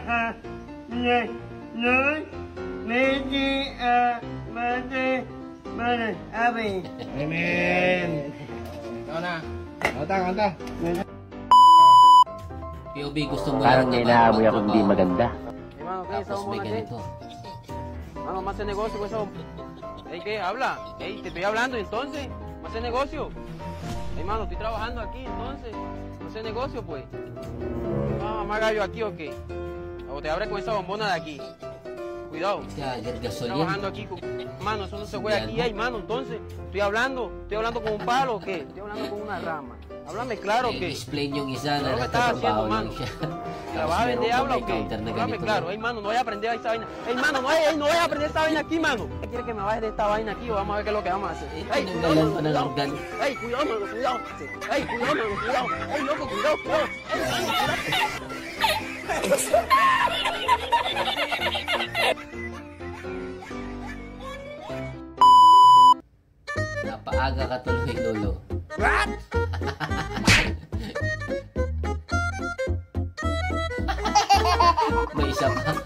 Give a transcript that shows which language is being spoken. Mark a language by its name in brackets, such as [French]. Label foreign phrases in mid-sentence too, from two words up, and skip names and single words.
[Filipino] Noy, pwede Mate, Abi. Amen. Ikaw na. Kanta. POV, gusto mo Parang may naamoy ako hindi maganda. Tapos may ganito. [Spanish] Vamos, más de negocio, pues. Ey, ¿qué? Habla. Ey, te estoy hablando, entonces. Más de negocio. Ey, mano, estoy trabajando aquí, entonces. Más de negocio, pues. Ah, más gallo aquí, ¿o qué? O te abres con esa bombona de aquí. Cuidado. Estoy gasolina. Trabajando aquí, mano, eso no se juega aquí, ey, mano, entonces. Estoy hablando con un palo, ¿o qué? Estoy hablando con una rama. Háblame claro, ¿o qué? [Filipino] Explain yung isa na [Spanish] ¿Qué me estás haciendo, [Filipino] nagtatrabaho lang [Spanish] mano? [Filipino] siya. [Spanish] ¿La vas a vender, habla o qué? Háblame claro, ey, mano, no voy a aprender esa vaina. Ey, mano, no voy a aprender esa vaina aquí, mano. ¿Qué quieres que me bajes de esta vaina aquí o vamos a ver qué es lo que vamos a hacer? Ey, cuidado, mano, cuidado. Ey, cuidado, mano, cuidado. Ey, cuidado, mano, cuidado. Ey, loco, cuidado, cuidado. Ey, mano, cuidado. [Filipino] Napaaga ka tuloy, Lolo. [English] What? [Filipino] May isa pa.